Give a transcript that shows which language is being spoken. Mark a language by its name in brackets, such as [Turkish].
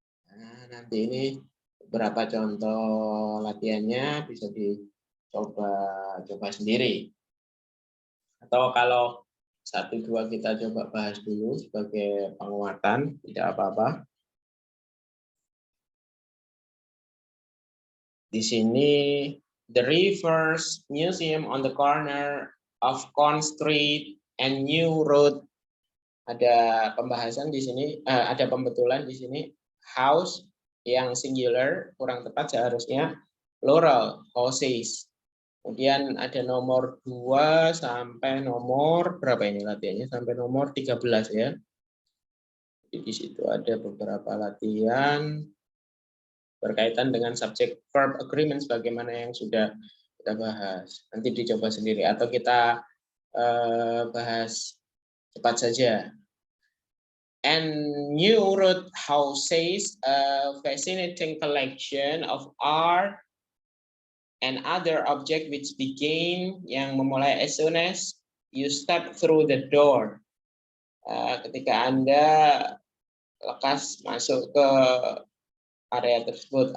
[Indonesian] Nah, nanti ini beberapa contoh latihannya bisa dicoba sendiri. Atau kalau 1-2 kita coba bahas dulu sebagai penguatan, tidak apa-apa. Di sini, [English] the Rivers Museum on the corner of Corn Street and New Road. [Indonesian] Ada pembahasan di sini, ada pembetulan di sini. House yang singular, kurang tepat seharusnya plural, houses. Kemudian ada nomor 2 sampai nomor berapa ini latihannya? Sampai nomor 13 ya. Jadi di situ ada beberapa latihan berkaitan dengan subject verb agreements bagaimana yang sudah kita bahas. Nanti dicoba sendiri atau kita bahas cepat saja. [English] And New Road houses a fascinating collection of art and other object which begin, [Indonesian] yang memulai [English] as soon as you step through the door. [Indonesian] Ketika Anda lekas masuk ke area tersebut.